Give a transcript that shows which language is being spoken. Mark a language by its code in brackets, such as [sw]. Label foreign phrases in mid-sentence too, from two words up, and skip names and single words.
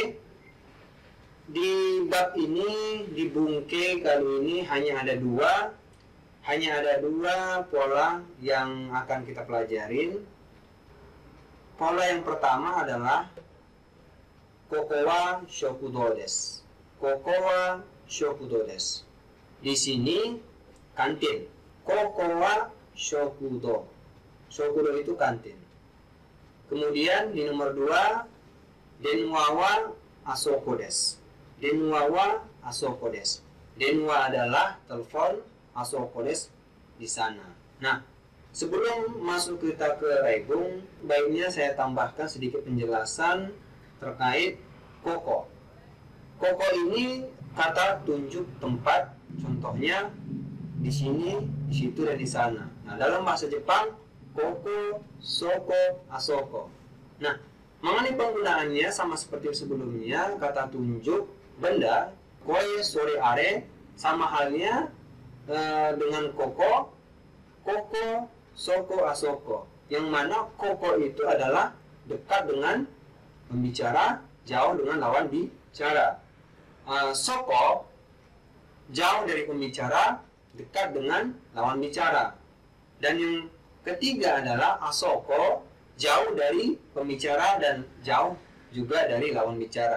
[id] Di bab ini, di bungke kali ini hanya ada dua pola yang akan kita pelajarin. Pola yang pertama adalah [ja] ここは食堂です. ここは食堂です. [id] Di sini kantin. [ja] ここは食堂. [id] Shokudo itu kantin. Kemudian di nomor 2, [ja] 電話はあそこです. 電話はあそこです. [id] Denwa adalah telepon, [ja] あそこです [id] di sana. Nah, sebelum masuk kita ke Raibung, baiknya saya tambahkan sedikit penjelasan terkait koko. Koko ini kata tunjuk tempat, contohnya di sini, di situ, dan di sana. Nah, dalam bahasa Jepang, [ja] ここ、そこ、あそこ. [id] Nah, mengenai penggunaannya sama seperti sebelumnya, kata tunjuk benda, [ja] これ、それ、あれ, [id] sama halnya dengan [ja] ここ、ここ、そこ、あそこ. [id] Yang mana koko itu adalah dekat dengan pembicara, jauh dengan lawan bicara. Soko jauh dari pembicara, dekat dengan lawan bicara. Dan yang ketiga adalah asoko, jauh dari pembicara dan jauh juga dari lawan bicara.